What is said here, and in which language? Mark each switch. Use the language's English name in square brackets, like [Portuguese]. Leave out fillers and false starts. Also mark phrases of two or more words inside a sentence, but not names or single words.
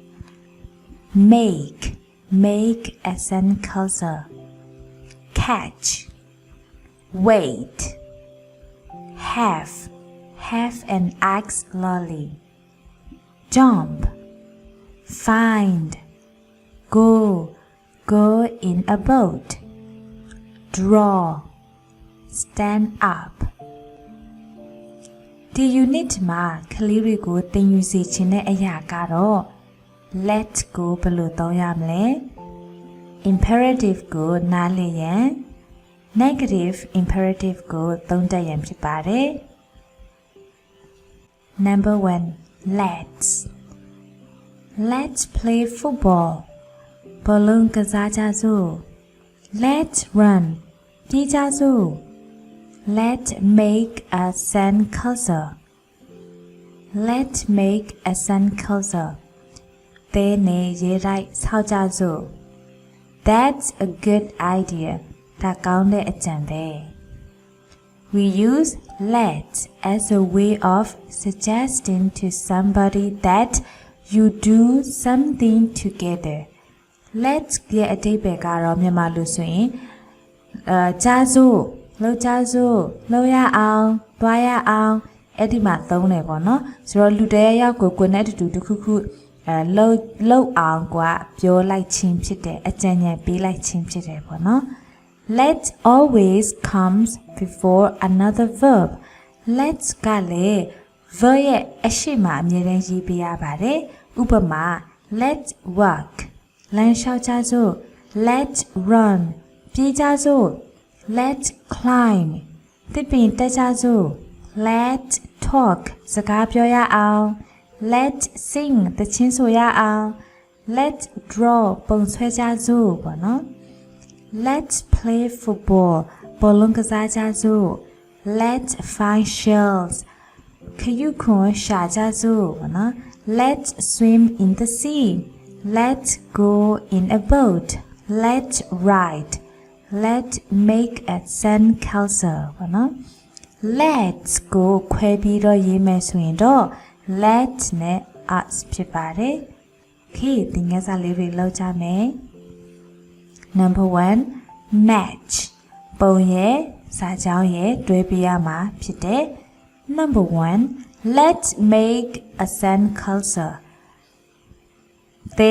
[English] make a sandcastle catch wait have an ice lolly jump find go in a boat draw stand up [Burmese] ဒီ unit မှာကလေးတွေကိုသင်ယူစေချင်တဲ့အရာကတော့ let ကိုဘယ်လိုသုံးရမလဲ imperative ကိုနားလည်ရန် [English] negative imperative [Burmese] ကိုသုံးတတ်ရန်ဖြစ်ပါတယ် [English] Number 1 Let's play football [Burmese] ဘောလုံးကစားကြစို့ [English] Let's run [Burmese] ပြေးကြစို့ [English] Let's make a sandcastle. Let's make a sandcastle. [Burmese] တဲနေရေလိုက်ဆောက်ကြစို့ [English] That's a good idea. [Burmese] ဒါကောင်းတဲ့အကြံပဲ [English] We use let as a way of suggesting to somebody that you do something together. [Burmese] Let's ရဲ့အဓိပ္ပာယ်ကတော့မြန်မာလိုဆိုရင်ကြစို့လောက်ကြစို့လောက်ရအောင်သွားရအောင်အဲ့ဒီမှာသုံးတယ်ပေါ့နော်ဆိုတော့လူတယောက်ယောက်ကိုနဲ့တူတစ်ခုခုလောက်အောင်กว่าပြောလိုက်ခြင်း ဖြစ်တယ်အကြံဉာဏ်ပေးလိုက်ခြင်းဖြစ်တယ်ပေါ့နော် [English] Let always comes before another verb [Burmese] let's ကလည်း verb ရဲ့အရှိမအမြဲတမ်းရေးပေးရပါတယ်ဥ [English] ပမာ let's walk [Burmese] လမ်းလျှောက်ကြစို့ [English] let's run [Burmese] ပြေးကြစို့ [English] Let's climb [Burmese] တစ်ပင်တက်ကြစို့ [English] Let's talk [Burmese] စကားပြောရအောင် [English] Let's sing [Burmese] သီချင်းဆိုရအောင် [English] Let's draw [Burmese] ပုံဆွဲကြစို့ပေါ့နော် [English] Let's play football [Burmese] ဘောလုံးက စားကြစို့ [English] Let's find shells [Burmese] ခရုခွန်ရှာကြစို့ပေါ့နော် [English] Let's swim in the sea Let's go in a boat Let's ride Let's make a sandcastle [Burmese] ပေါ့နော် Let's ကိုခွဲပြီးတော့ရေးမယ်ဆိုရင်တော့ let နဲ့ us ဖြစ်ပါတယ် Okay သင်ခန်းစာလေးတွေလောက်ကြမယ် [English] Number 1 match [Burmese] ပုံရဲ့စာကြောင်းရဲ့တွဲပြရမှာဖြစ်တယ် [English] Number 1 Let's make a sandcastle [Burmese] သဲ